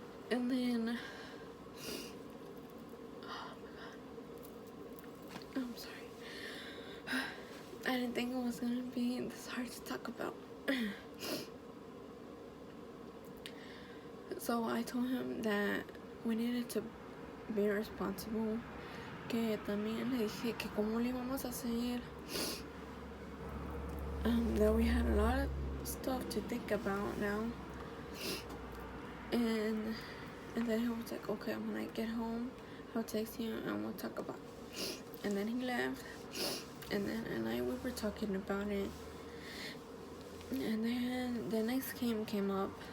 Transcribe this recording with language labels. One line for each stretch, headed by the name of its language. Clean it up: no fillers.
English: And then, oh my god, I'm sorry. I didn't think it was gonna be this hard to talk about. So I told him that we needed to be responsible.
Spanish: Que también le dije que cómo le íbamos a hacer
English: that we had a lot of stuff to think about now. And then he was like, okay, when I get home, I'll text you and we'll talk about it. And then he left. And then at night we were talking about it. And then the next game came up.